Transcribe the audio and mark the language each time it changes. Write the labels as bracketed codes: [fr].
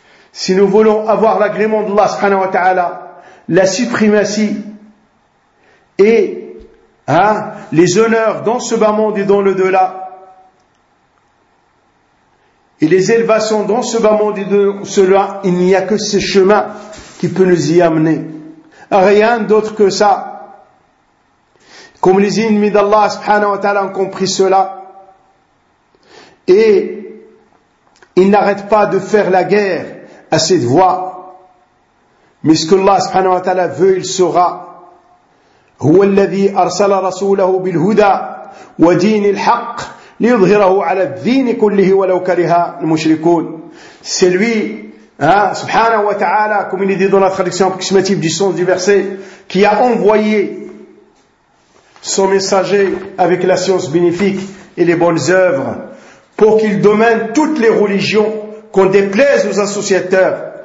[fr] Si nous voulons avoir l'agrément d'Allah subhanahu wa ta'ala, la suprématie et les honneurs dans ce bas monde et dans le delà, et les élévations dans ce bas monde et dans cela, il n'y a que ce chemin qui peut nous y amener. Rien d'autre que ça. Comme les ennemis d'Allah subhanahu wa ta'ala ont compris cela. Et ils n'arrêtent pas de faire la guerre à cette voie. Mais ce que Allah subhanahu wa ta'ala veut, il saura. [ar] هو الذي أرسل رسوله بالهدى ودين الحق ليظهره على الدين كله ولو كره المشركون. [fr] C'est lui, subhanahu wa ta'ala, comme il est dit dans la traduction approximative du sens du verset, qui a envoyé son messager avec la science bénéfique et les bonnes œuvres pour qu'il domine toutes les religions, qu'on déplaise aux associateurs.